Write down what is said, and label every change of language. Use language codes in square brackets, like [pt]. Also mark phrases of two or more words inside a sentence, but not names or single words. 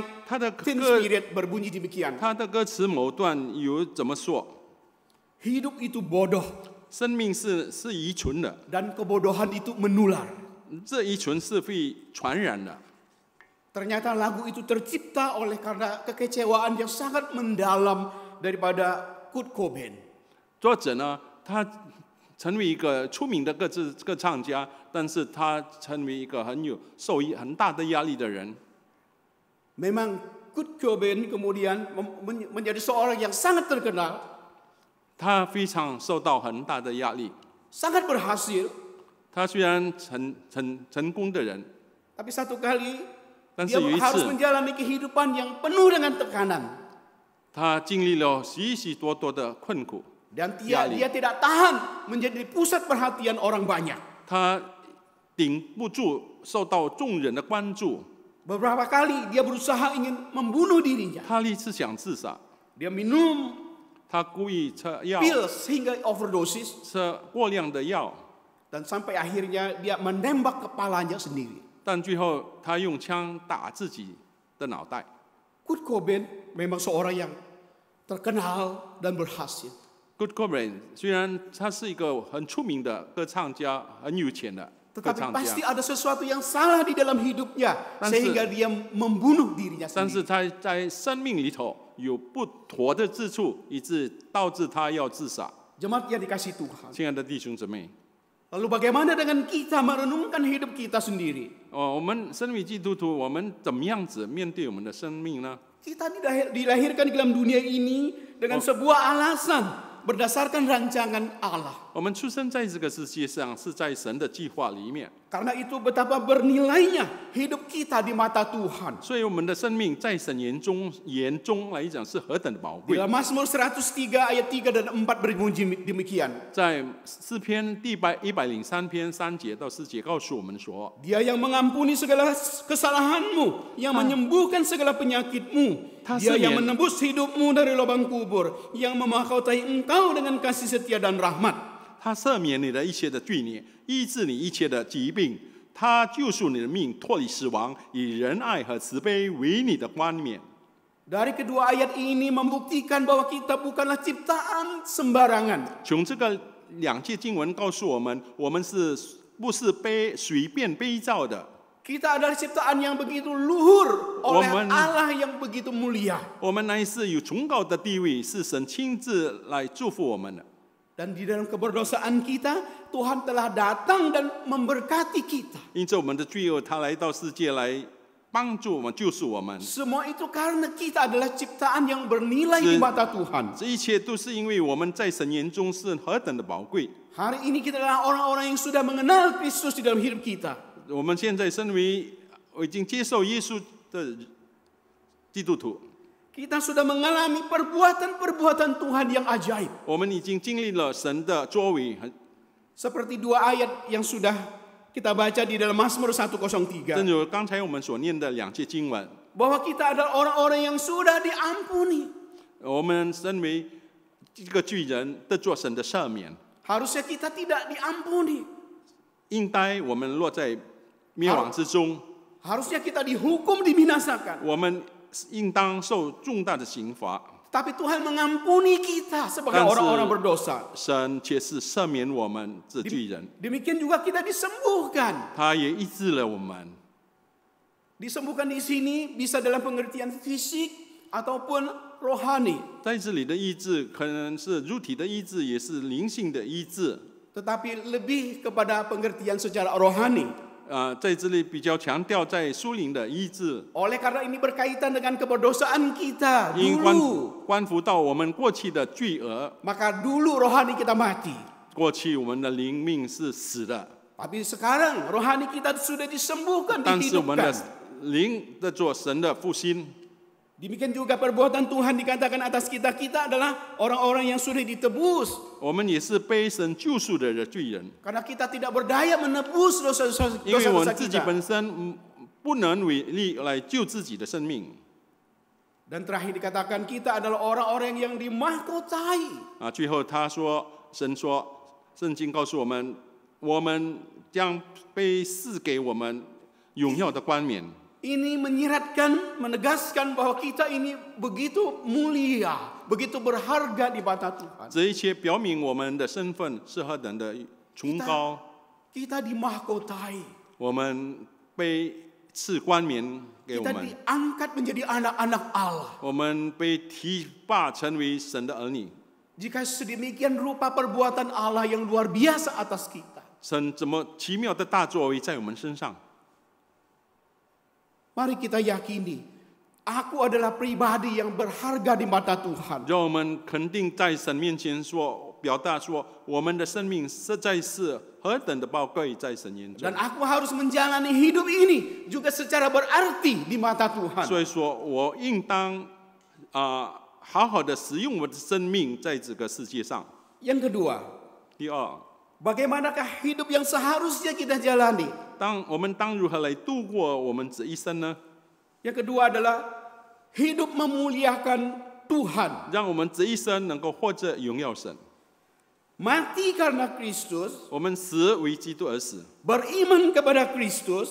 [zh] 他的 Teen 歌， [id] Spirit berbunyi demikian. [zh] 他的歌词某段有怎么说？ [id] Hidup itu bodoh [zh] 生命是遗存的， [id] dan kebodohan itu menular. [zh] 这遗存是会传染的。 [id] Ternyata lagu itu tercipta oleh karena kekecewaan yang sangat mendalam daripada Kurt Cobain. [zh] 作者呢，他成为一个出名的歌唱家，但是他成为一个受很大的压力的人。 [id] Memang Kurt Cobain kemudian menjadi seorang yang sangat terkenal. [zh] 他非常受到很大的压力。 [id] Sangat berhasil. [zh] 他虽然成功的人， [id] tapi satu kali [zh] 但是 [id] dia [zh] 有一 [id] harus [zh] 次， [id] menjalani kehidupan yang penuh dengan tekanan. [zh] 他经历了许许多多的困苦。 [id] Dan dia tidak tahan menjadi pusat perhatian orang banyak. [zh] 他顶不住受到众人的关注， [id] Beberapa kali dia berusaha ingin membunuh dirinya. [zh] 他立志想自杀， [id] Dia minum [zh] 他故意吃药， [id] pil sehingga overdosis [zh] 吃过量的药， [id] dan sampai akhirnya dia menembak kepalanya sendiri. [zh] 但最后他用枪打自己的脑袋。 [id] Kurt Cobain memang seorang yang terkenal dan berhasil. [zh] Kurt Cobain 虽然他是一个很出名的歌唱家，很有钱的歌 [id] Tetapi [zh] 唱 [id] pasti [zh] 家， [id] ada sesuatu yang salah di dalam hidupnya [zh] 但是 [id] sehingga dia membunuh dirinya [zh] 但是 [id] sendiri. [zh] 他在生命里头有不妥的之处，以致导致他要自杀。 [id] Jemaat yang dikasih Tuhan. [zh] 亲爱的弟兄姊妹， [id] Lalu bagaimana dengan kita merenungkan hidup kita sendiri? [zh] 我们身为基督徒，我们怎么样子面对我们的生命呢？ [id] Kita dilahirkan di dalam dunia ini dengan sebuah alasan berdasarkan rancangan Allah. [zh] 我们出生在这个世界上，是在神的计划里面， [id] Karena itu betapa bernilainya hidup kita di mata Tuhan. [zh] 所以我们的生命在神眼中来讲是何等的宝 [id] Di [zh] 贵。 [id] dalam Mazmur 103 ayat 3 dan 4 berbunyi demikian. [zh] 在诗篇第103篇3节到4节告诉我们说， [id] Dia yang mengampuni segala kesalahanmu, yang menyembuhkan segala penyakitmu. Dia yang menebus hidupmu dari lubang kubur, yang memahkautai engkau dengan kasih setia dan rahmat. [zh] 他赦免你的一切的罪孽，医治你一切的疾病，他救赎你的命，脱离死亡，以仁爱和慈悲为你的冠冕。 [id] Dari kedua ayat ini membuktikan bahwa kita bukanlah ciptaan sembarangan. [zh] 从这个两节经文告诉我们，我们不是随便被造的？ [id] Kita adalah ciptaan yang begitu luhur oleh Woman. Allah yang begitu mulia. [zh] 我们乃是有崇高的地位，是神亲自来祝福我们的。 [id] Dan di dalam keberdosaan kita, Tuhan telah datang dan memberkati kita. [zh] 因着我们的罪恶，他来到世界来帮助我们、救赎我们。 [id] Semua itu karena kita adalah ciptaan yang bernilai di mata Tuhan. [zh] 这一切都是因为我们在神眼中是何等的宝贵。 [id] Hari ini kita adalah orang-orang yang sudah mengenal Kristus di dalam hidup kita. [zh] 我们现在身为已经接受耶稣的基督徒， [id] Kita sudah mengalami perbuatan-perbuatan Tuhan yang ajaib. [zh] 我们已经经历了神的作为， [id] Seperti dua ayat yang sudah kita baca di dalam Mazmur 103. [zh] 正如刚才我们所念的两节经文， [id] Bahwa kita adalah orang-orang yang sudah diampuni. [zh] 我们身为这个罪人得做神的赦免， [id] Harusnya kita tidak diampuni. [zh] 应该我们落在灭亡之中， [id] Harusnya kita dihukum, dibinasakan. [zh] 我们应当受重大的刑罚。 [id] Tapi Tuhan mengampuni kita sebagai Dan orang-orang berdosa. [zh] 神却是赦免我们这罪人， [id] Demikian juga kita disembuhkan. [zh] 他也医治了我们。 [id] Disembuhkan di sini bisa dalam pengertian fisik ataupun rohani. [zh] 在这里的医治可能是肉体的医治，也是灵性的医治。 [id] Tetapi lebih kepada pengertian secara rohani. [zh] 在这里比较强调在属灵的医治， [id] Oleh karena ini berkaitan dengan keberdosaan kita [zh] 因 [id] dulu. [zh] 关乎到我们过去的罪恶， [id] Maka dulu rohani kita mati. [zh] 过去我们的灵命是死的， [id] Tapi sekarang rohani kita sudah disembuhkan, [zh] 但是我们的 [id] dihidupkan. [zh] 灵在做神的复兴。 [id] Demikian juga perbuatan Tuhan dikatakan atas kita. Kita adalah orang-orang yang sudah ditebus. [zh] 我们也是被神救赎的罪人， [id] Karena kita tidak berdaya menebus [zh] 因为我 [id] dosa-dosa [zh] 们自己 [id] kita. [zh] 本身不能为力来救自己的生命。 [id] Dan terakhir dikatakan kita adalah orang-orang yang dimahkotai. [zh] 最后神说，圣经告诉我们，我们将被赐给我们荣耀的冠冕。 [id] Ini menyiratkan, menegaskan bahwa kita ini begitu mulia, begitu berharga di mata Tuhan. [zh] 这一切表明我们的身份是何等的崇高， [id] Kita dimahkotai. [zh] 我们被赐冠冕给我 [id] Kita [zh] 们， [id] diangkat menjadi anak-anak Allah. [zh] 我们被提拔成为神的儿女。 [id] Jika sedemikian rupa perbuatan Allah yang luar biasa atas kita, [zh] 神怎么奇妙的大作为在我们身上？ [id] mari kita yakini, aku adalah pribadi yang berharga di mata Tuhan. [zh] 让我们肯定在神面前表达说，我们的生命实在是何等的宝贵在神眼中。 [id] Dan aku harus menjalani hidup ini juga secara berarti di mata Tuhan. [zh] 所以说我应当好好的使用我的生命在这个世界上。 [id] Yang kedua, [zh] 第二， [id] bagaimanakah hidup yang seharusnya kita jalani? [zh] 我们当如何来度过我们这一生呢？ [id] Yang kedua adalah hidup memuliakan Tuhan. [zh] 让我们这一生能够活着荣耀神。 [id] Mati karena Kristus, [zh] 我们死为基督而死， [id] beriman kepada Kristus,